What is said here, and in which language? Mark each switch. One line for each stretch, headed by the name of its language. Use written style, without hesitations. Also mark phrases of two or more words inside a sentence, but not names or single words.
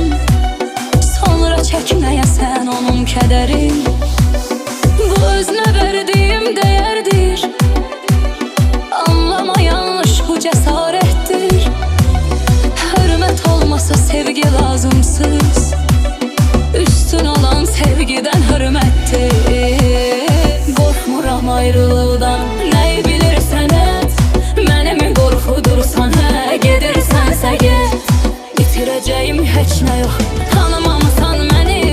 Turkish: Sonra çekmeye sen onun kederin. Bu özüne verdiğim değerdir. Anlama yanlış, bu cesarettir. Hürmet olmasa sevgi lazımsız. Üstün olan sevgiden hürmettir.
Azerbaijani: Qorxmuram ayrılıqdan, nəyi bilirsən et. Mənimi qorxudursan, hə, gedirsənsə get. Bitirəcəyim heç nə yox, tanımamısan məni.